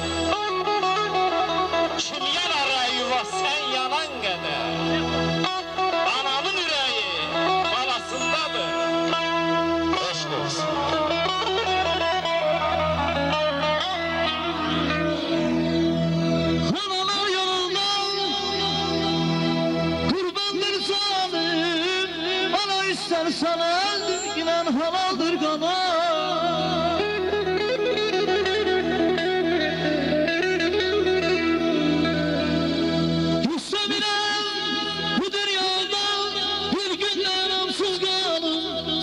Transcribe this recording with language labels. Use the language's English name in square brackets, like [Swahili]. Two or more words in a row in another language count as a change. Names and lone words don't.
[Azerbaijani] Kim yanar yuva sən yanan qədər. Anamın ürəyi balasındadır. Eşq olsun. [Turkish] Analar yolundan kurbandır zalim, ana istersen öldür, giden halaldır kana. Bu dünyada bir gün namusuz kalım.